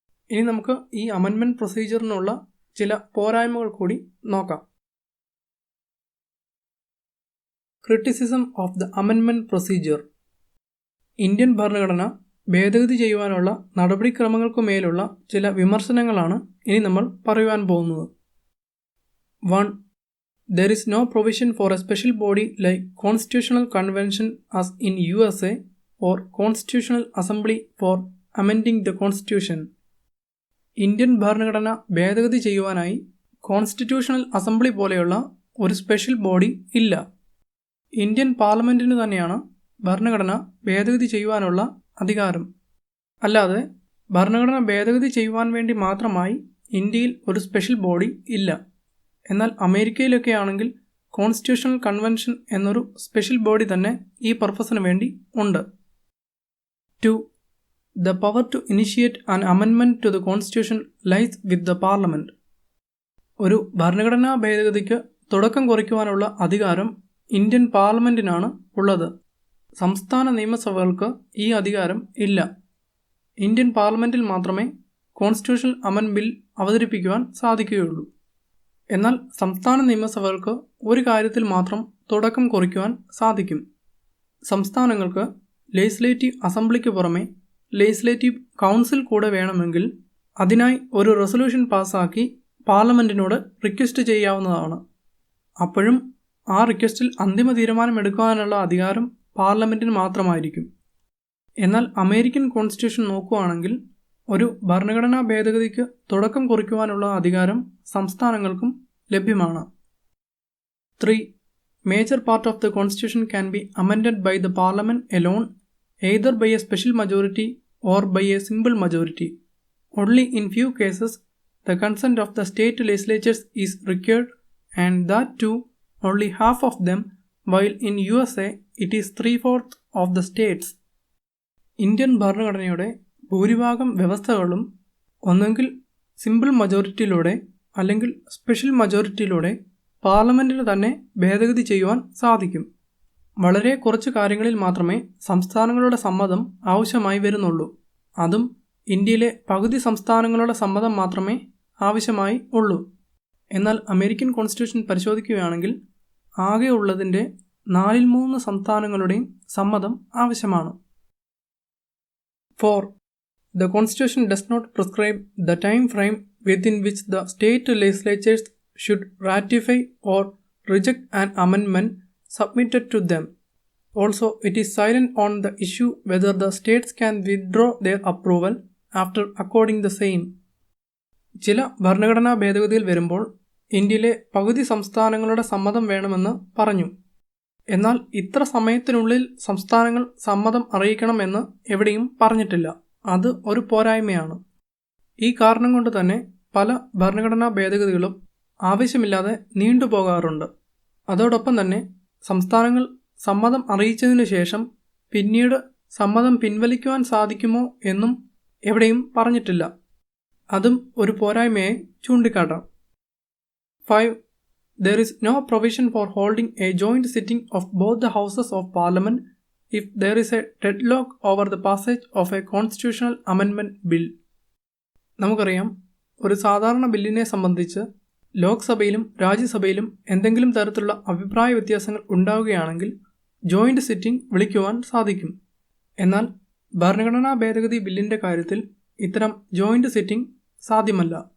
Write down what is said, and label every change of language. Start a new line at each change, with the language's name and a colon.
Malayalam: ഇനി നമുക്ക് ഈ അമെൻമെൻറ്റ് പ്രൊസീജിയറിനുള്ള ചില പോരായ്മകൾ കൂടി നോക്കാം.
English: Criticism of the amendment procedure.
Malayalam: Indian ഭരണഘടന ഭേദഗതി ചെയ്യുവാനുള്ള നടപടിക്രമങ്ങൾക്കുമേലുള്ള ചില വിമർശനങ്ങളാണ് ഇനി നമ്മൾ പറയുവാൻ പോകുന്നത്.
English: 1. There is no provision for a special body like Constitutional Convention as in USA or Constitutional Assembly for amending the Constitution.
Malayalam: Indian ഭരണഘടന ഭേദഗതി ചെയ്യുവാനായി കോൺസ്റ്റിറ്റ്യൂഷണൽ അസംബ്ലി പോലെയുള്ള ഒരു സ്പെഷ്യൽ ബോഡി ഇല്ല. ഇന്ത്യൻ പാർലമെൻറ്റിന് തന്നെയാണ് ഭരണഘടന ഭേദഗതി ചെയ്യുവാനുള്ള അധികാരം. അല്ലാതെ ഭരണഘടന ഭേദഗതി ചെയ്യുവാൻ വേണ്ടി മാത്രമായി ഇന്ത്യയിൽ ഒരു സ്പെഷ്യൽ ബോഡി ഇല്ല. എന്നാൽ അമേരിക്കയിലൊക്കെ ആണെങ്കിൽ കോൺസ്റ്റിറ്റ്യൂഷണൽ കൺവെൻഷൻ എന്നൊരു സ്പെഷ്യൽ ബോഡി തന്നെ ഈ പർപ്പസിന് വേണ്ടി ഉണ്ട്.
English: 2. The power to initiate an amendment to the Constitution lies with the Parliament.
Malayalam: ഒരു ഭരണഘടനാ ഭേദഗതിക്ക് തുടക്കം കുറിക്കുവാനുള്ള അധികാരം ഇന്ത്യൻ പാർലമെൻറ്റിനാണ് ഉള്ളത്. സംസ്ഥാന നിയമസഭകൾക്ക് ഈ അധികാരം ഇല്ല. ഇന്ത്യൻ പാർലമെൻറ്റിൽ മാത്രമേ കോൺസ്റ്റിറ്റ്യൂഷണൽ അമെൻഡ് ബിൽ അവതരിപ്പിക്കുവാൻ സാധിക്കുകയുള്ളൂ. എന്നാൽ സംസ്ഥാന നിയമസഭകൾക്ക് ഒരു കാര്യത്തിൽ മാത്രം തുടക്കം കുറിക്കുവാൻ സാധിക്കും. സംസ്ഥാനങ്ങൾക്ക് ലെജിസ്ലേറ്റീവ് അസംബ്ലിക്ക് പുറമെ ലെജിസ്ലേറ്റീവ് കൗൺസിൽ കൂടെ വേണമെങ്കിൽ അതിനായി ഒരു റെസൊല്യൂഷൻ പാസ്സാക്കി പാർലമെൻറ്റിനോട് റിക്വസ്റ്റ് ചെയ്യാവുന്നതാണ്. അപ്പോഴും ആ റിക്വസ്റ്റിൽ അന്തിമ തീരുമാനമെടുക്കുവാനുള്ള അധികാരം പാർലമെൻറ്റിന് മാത്രമായിരിക്കും. എന്നാൽ അമേരിക്കൻ കോൺസ്റ്റിറ്റ്യൂഷൻ നോക്കുകയാണെങ്കിൽ ഒരു ഭരണഘടനാ ഭേദഗതിക്ക് തുടക്കം കുറിക്കുവാനുള്ള അധികാരം സംസ്ഥാനങ്ങൾക്കും ലഭ്യമാണ്.
English: 3. Major part of the Constitution can be amended by the Parliament alone, either by a special majority or by a simple majority. Only in few cases the consent of the state legislatures is required, and that too only half of them, while in USA it is 3/4 of the states.
Malayalam: Indian ഭരണഘടനയുടെ ഭൂരിഭാഗം വ്യവസ്ഥകളും ഒന്നെങ്കിൽ simple മജോറിറ്റിയിലൂടെ അല്ലെങ്കിൽ special മജോറിറ്റിയിലൂടെ പാർലമെൻറ്റിന് തന്നെ ഭേദഗതി ചെയ്യുവാൻ സാധിക്കും. വളരെ കുറച്ച് കാര്യങ്ങളിൽ മാത്രമേ സംസ്ഥാനങ്ങളുടെ സമ്മതം ആവശ്യമായി വരുന്നുള്ളൂ. അതും ഇന്ത്യയിലെ പകുതി സംസ്ഥാനങ്ങളുടെ സമ്മതം മാത്രമേ ആവശ്യമായി ഉള്ളൂ. എന്നാൽ അമേരിക്കൻ കോൺസ്റ്റിറ്റ്യൂഷൻ പരിശോധിക്കുകയാണെങ്കിൽ ആകെ ഉള്ളതിൻ്റെ 4/3 സംസ്ഥാനങ്ങളുടെയും സമ്മതം ആവശ്യമാണ്.
English: 4. The Constitution does not prescribe the time frame within which the state legislatures should ratify or reject an amendment submitted to them. Also, it is silent on the issue whether the states can withdraw their approval after according the same.
Malayalam: ചില ഭരണഘടനാ ഭേദഗതിയിൽ വരുമ്പോൾ ഇന്ത്യയിലെ പകുതി സംസ്ഥാനങ്ങളുടെ സമ്മതം വേണമെന്ന് പറഞ്ഞു. എന്നാൽ ഇത്ര സമയത്തിനുള്ളിൽ സംസ്ഥാനങ്ങൾ സമ്മതം അറിയിക്കണമെന്ന് എവിടെയും പറഞ്ഞിട്ടില്ല. അത് ഒരു പോരായ്മയാണ്. ഈ കാരണം കൊണ്ട് തന്നെ പല ഭരണഘടനാ ഭേദഗതികളും ആവശ്യമില്ലാതെ നീണ്ടുപോകാറുണ്ട്. അതോടൊപ്പം തന്നെ സംസ്ഥാനങ്ങൾ സമ്മതം അറിയിച്ചതിനു ശേഷം പിന്നീട് സമ്മതം പിൻവലിക്കുവാൻ സാധിക്കുമോ എന്നും എവിടെയും പറഞ്ഞിട്ടില്ല. അതും ഒരു പോരായ്മയായി ചൂണ്ടിക്കാട്ടാം. 5.
English: There is no provision for holding a joint sitting of both the houses of parliament if there is a deadlock over the passage of a constitutional amendment bill.
Malayalam: നമുക്കറിയാം, ഒരു സാധാരണ ബില്ലിനെ സംബന്ധിച്ച് ലോക്സഭയിലും രാജ്യസഭയിലും എന്തെങ്കിലും തരത്തിലുള്ള അഭിപ്രായ വ്യത്യാസങ്ങൾ ഉണ്ടാവുകയാണെങ്കിൽ ജോയിൻ്റ് സിറ്റിംഗ് വിളിക്കുവാൻ സാധിക്കും. എന്നാൽ ഭരണഘടനാ ഭേദഗതി ബില്ലിൻ്റെ കാര്യത്തിൽ ഇത്തരം ജോയിൻ്റ് സിറ്റിംഗ് സാധ്യമല്ല.